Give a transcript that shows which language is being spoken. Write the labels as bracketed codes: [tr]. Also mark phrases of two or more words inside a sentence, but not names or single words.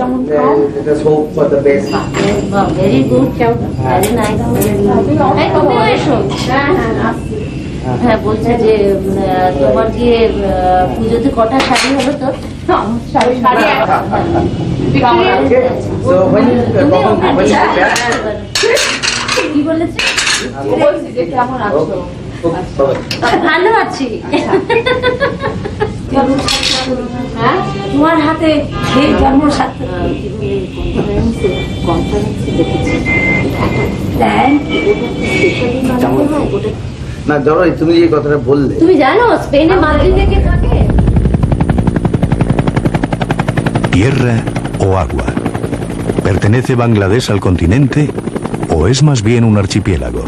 [bn] বলছে যে তোমার গিয়ে পুজোতে কটা শাড়ি হলো তো শাড়ি কি বলেছে কেমন আছো ভালো আছি তোমার হাতে কেমন না জরুরি তুমি যে কথাটা বললে তুমি জানো স্পেনে মাদ্রিদ থেকে থাকে [es] Tierra o agua. ¿Pertenece Bangladesh al continente o es más bien un archipiélago?